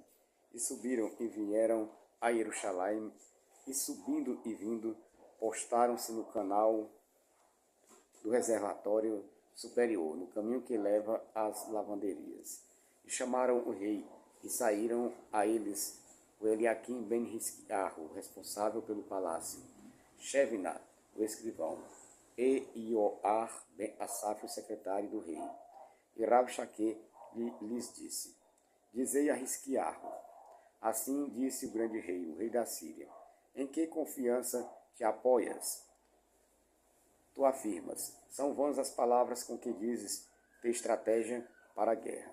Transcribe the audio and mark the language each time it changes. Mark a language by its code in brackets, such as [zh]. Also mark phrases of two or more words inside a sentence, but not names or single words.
[pt] E subiram e vieram a Jerusalém, e subindo e vindo, postaram-se no canal do reservatório superior, no caminho que leva às lavanderias. E chamaram o rei, e saíram a eles o Eliaquim ben Hisquiarro, responsável pelo palácio, Shevna, o escrivão, e Ioar ben Asaf, o secretário do rei. E Rav-Shaque lhes disse: Dizei a Hisquiarro: Assim disse o grande rei, o rei da Síria: Em que confiança te apoias? Tu afirmas: São vãs as palavras com que dizes ter estratégia para a guerra.